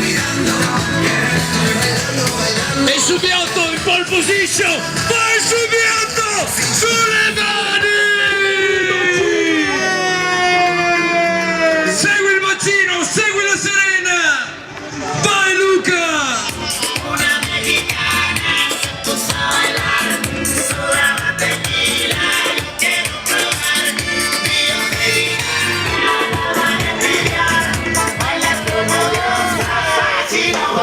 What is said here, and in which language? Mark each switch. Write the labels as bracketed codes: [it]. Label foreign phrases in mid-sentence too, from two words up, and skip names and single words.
[it] E Subiotto in pole position, vai Subiotto, sulle mani! Segui il bacino, segui la Serena! Vai Luca! [es] Una mexicana, tu bailar, una tequila, quiero probar, Dio mexicana, la van a envidiar, bailas como diosa, fácil